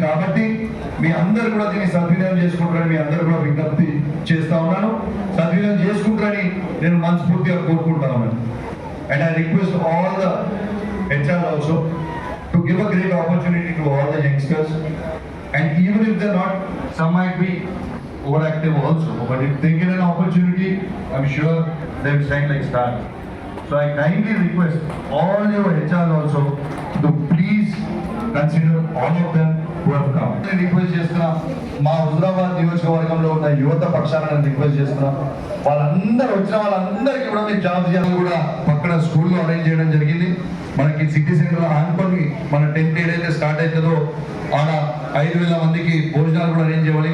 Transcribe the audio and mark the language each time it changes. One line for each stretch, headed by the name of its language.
Telugu: కాబట్టి మీ అందరు కూడా దీన్ని సద్వినియోగం చేసుకుంటారని మీ అందరు కూడా విజ్ఞప్తి చేస్తా ఉన్నాను. సద్వినియోగం చేసుకుంటారని నేను మనస్ఫూర్తిగా కోరుకుంటా ఉన్నాను.
English: And I request all the HR also to give a great opportunity to all the youngsters. And even if they're not, some might be overactive also, but if they get an opportunity, I'm sure they'll shine like stars. So I kindly request all your HR also to please consider all of them who have come. I request
Telugu: చేస్తున్నా, మా హుజరాబాద్ నియోజకవర్గంలో ఉన్న యువత పక్షాన request చేస్తున్నా, వాళ్ళందరూ వచ్చిన వాళ్ళందరికీ కూడా మీరు జాబ్ చేయాలని కూడా పక్కన స్కూల్లో అరేంజ్ చేయడం జరిగింది. మనకి సిటీ సెంటర్ ఆనుకొని మన 10th ఏదైతే స్టార్ట్ అవుతుందో ఆడ 5,000 మందికి భోజనాలు కూడా అరేంజ్ చేయాలి.